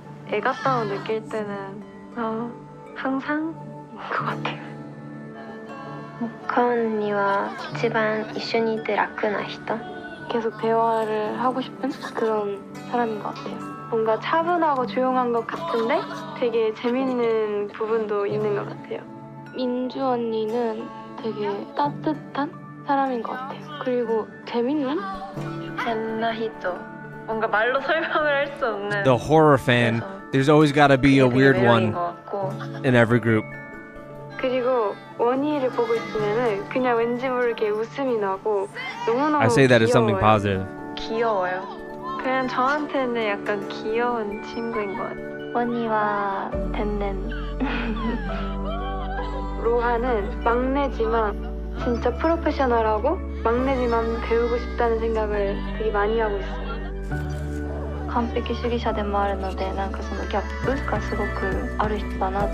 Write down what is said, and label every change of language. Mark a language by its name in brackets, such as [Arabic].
[Korean] 애같다고 느낄 때는 항상 것 같아요. 모카 언니와 [Japanese] 이치반 一緒にいて楽な人? [Korean] 계속 대화를 하고 싶은 그런 사람인 것 같아요. 뭔가 차분하고 조용한 것 같은데 되게 재밌는 부분도 있는 것 같아요. 민주 언니는 되게 따뜻한 사람인 것 같아요. 그리고 재밌는? [Japanese] 젠나히토. [Korean] 뭔가 말로 설명을 할 수 없는. [English] The horror fan. There's always got to be a weird one in every group. [Korean] 그리고 원희를 보고 있으면은 그냥 왠지 모르게 웃음이 나고 너무너무 [English] I say that as something positive. [Korean] 귀여워요. 그냥 저한테는 약간 귀여운 친구인 것 같아요. 원희와 덴덴. 로하는 막내지만 진짜 프로페셔널하고 막내지만 배우고 싶다는 생각을 되게 많이 하고 있어요. [Japanese] 完璧主義者でもあるのでなんかそのギャップがすごくある人だなって。